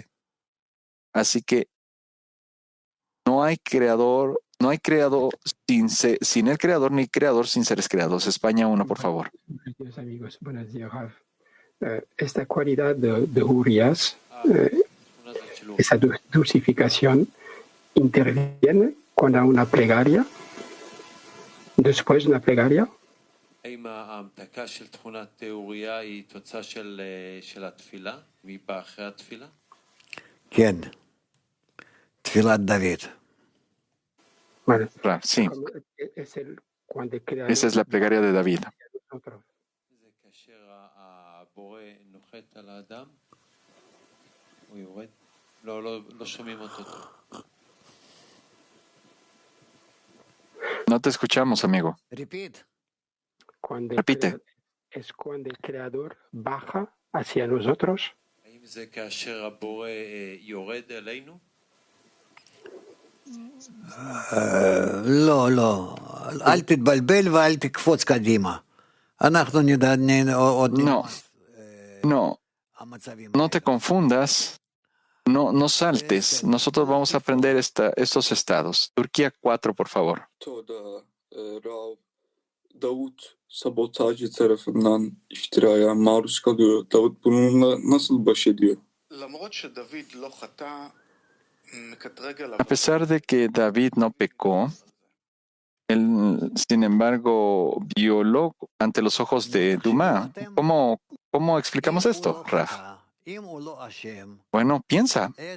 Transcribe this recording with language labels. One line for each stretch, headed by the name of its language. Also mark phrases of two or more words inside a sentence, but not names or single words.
Spanish: Así que no hay creador sin el Creador, ni creador sin seres creados. España 1, por favor. Buenos días, amigos. Buenos días, Rav. Esta cualidad de Urias, esa dulcificación, interviene cuando hay una plegaria, después de una plegaria.
Hebrew: האם ההמתקה של תכונת אוריה היא תוצאה של התפילה? והיא באה אחרי התפילה? כן. תפילת דוד.
Spanish: Sí. Esa es la plegaria de David.
Hebrew: זה כאשר הבורא נוחת על האדם? הוא יורד? לא שומעים אותו.
Spanish: No te escuchamos, amigo. Repite. Es cuando el Creador baja hacia nosotros.
Hebrew: האם זה כאשר הבורא יורד אלינו? לא, לא. אל תתבלבל ואל תקפוץ קדימה. אנחנו נדע עוד...
Spanish: No te confundas. No saltes. Nosotros vamos a aprender estos estados. Turquía 4, por favor.
Turkish: Rav, Davut sabotajcı tarafından iftiraya maruz kalıyor. Davut bununla nasıl baş ediyor?
Spanish: A pesar de que David no pecó, él, sin embargo, violó ante los ojos de Duma. ¿Cómo explicamos esto, Raf? Bueno, piensa.